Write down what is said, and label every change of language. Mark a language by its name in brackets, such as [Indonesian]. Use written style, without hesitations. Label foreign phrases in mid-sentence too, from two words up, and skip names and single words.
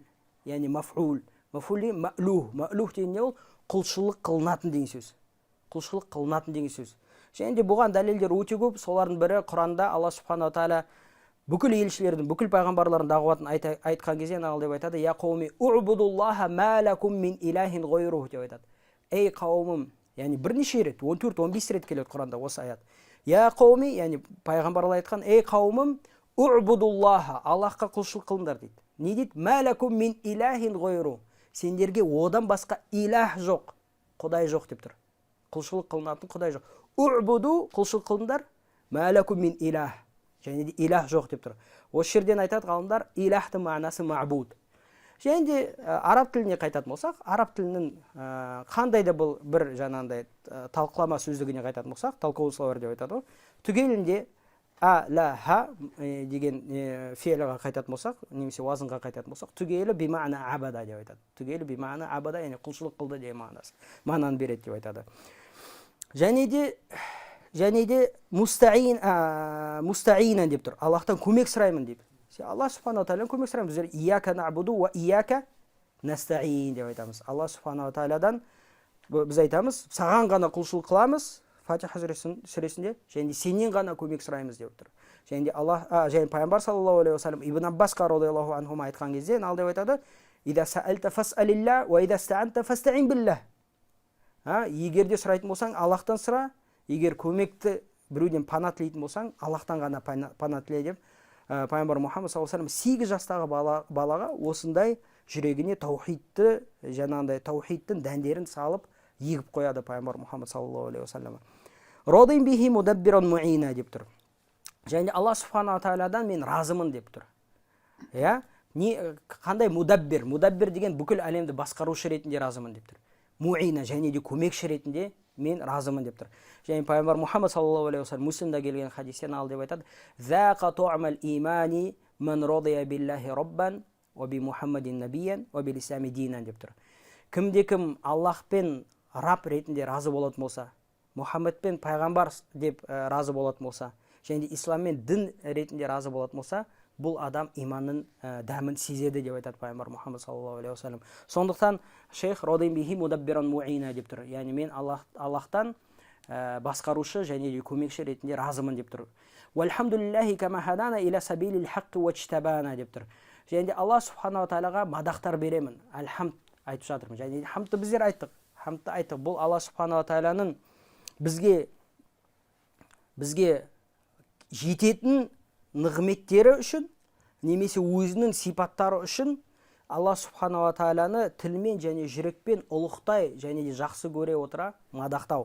[Kazakh] Яғни маф'ул. Маф'ул деген ма'лух. Ма'лух деген не ол? Құлшылық қылынатын деген сөз. Құлшылық қылынатын деген сөз. Және де бұған дәлелдер өте көп. Солардың бірі Құранда Алла [Arabic] سبحانه وتعالى [Kazakh] бүкіл елшілердің, бүкіл пайғамбарлардың дағуатын айтқан кезде нағыл деп айтады: [Arabic] «يا قوم, اعبدوا الله ما لكم من إله غيره» [Kazakh] деп айтады. Ей қауымым, яғни бірнеше рет, 14-15 рет келеді Құранда осы аят. [Arabic] يا قوم, [Kazakh] яғни пайғамбарлар айтқан: ей қауымым, у'будуллаха, Аллахқа құлшылық қылыңдар дейді. Не дейді? [Arabic] ما لكم من إله غيره. [Kazakh] Сендерге одан басқа илах жоқ, құдай жоқ деп тұр. Құлшылық қылынатын құдай жоқ. У'буду, құлшылық қылыңдар, [Arabic] ما لكم من إله. [Kazakh] Және де илах жоқ деп тұр. Осы жерден айтады ғалымдар, илахтың мағынасы ма'буд. Және де араб тіліне қайтатын болсақ, араб тілінің қандай да бұл бір жаңағындай талқылама сөздігіне қайтатын болсақ, талқылаушылар деп айтады. Түгелінде а-ла-ха деген фейліға қайтатын болсақ, немесе уазынға қайтатын болсақ, түгелі [Arabic] بمعنى عبد [Kazakh] деп айтады. Түгелі [Arabic] بمعنى عبد, [Kazakh] яғни құлшылық қылды деген мағынаны береді деп айтады. Және де мустаинан деп тұр. Аллахтан көмек сұраймын деп. Алла [Arabic] سبحانه وتعالى [Kazakh] көмек сұраймыз. Біздер [Arabic] إياك نعبد وإياك نستعين [Kazakh] деп айтамыз. Алла [Arabic] سبحانه وتعالى [Kazakh] біз айтамыз, саған ғана құлшылық қыламыз, Фатиха сүресінде, және сенен ғана көмек сұраймыз деп тұр. Және де және пайғамбар [Arabic] صلى الله عليه وسلم [Kazakh] Ибн Аббасқа [Arabic] رضي الله عنهما [Kazakh] айтқан кезде ал деп айтады: [Arabic] «إذا سألت فاسأل الله وإذا استعنت فاستعن بالله». [Kazakh] Егер де сұрайтын болсаң, Аллахтан сұра, егер көмекті біреуден пана тілейтін болсаң, Аллахтан ғана пана тіле деп пайғамбар Мұхаммад [Arabic] صلى الله عليه وسلم [Kazakh] 8 жастағы балаға осындай жүрегіне таухидты, жаңағындай таухидтың дәндерін салып егіп қояды пайғамбар Мұхаммад [Arabic] صلى الله عليه وسلم. راض به مدبرا معينا [Kazakh] деп тұр. Және Алла [Arabic] سبحانه وتعالى [Kazakh] мен разымын деп тұр. Қандай мудаббир? Мудаббир деген бүкіл әлемді басқарушы ретінде разымын деп тұр. Муина, және де көмекші ретінде мен разымын деп тұр. Және пайғамбар Мұхаммад [Arabic] صلى الله عليه وسلم [Kazakh] Муслимда келген хадистен ал деп айтады: [Arabic] «ذاق طعم الإيمان من رضي بالله ربا وبمحمد نبيا وبالإسلام دينا [Kazakh] деп тұр. Кімде-кім Аллахпен раб ретінде разы болатын болса, Мұхаммедпен пайғамбар деп разы болатын болса, және де исламмен дін ретінде разы болатын болса, бұл адам иманның дәмін сезеді деп айтады пайғамбар Мұхаммед [Arabic] صلى الله عليه وسلم. [Kazakh] Сондықтан шейх [Arabic] راض به مدبرا معينا [Kazakh] деп тұр. Яғни мен Аллахтан басқарушы және де көмекші ретінде разымын деп тұр. [Arabic] والحمد لله كما هدانا إلى سبيل الحق واجتبانا [Kazakh] деп тұр. Және де Алла [Arabic] سبحانه وتعالى [Kazakh] мадақтар беремін. Альхамд айтып жатырмын. Және де хамдты біздер айттық. Хамдты айттық. Бұл Алла [Arabic] سبحانه وتعالى [Kazakh] бізге жететін нығметтері үшін, немесе өзінің сипаттары үшін Алла [Arabic] سبحانه وتعالى [Kazakh] тілмен және жүрекпен ұлықтай және де жақсы көре отыра мадақтау.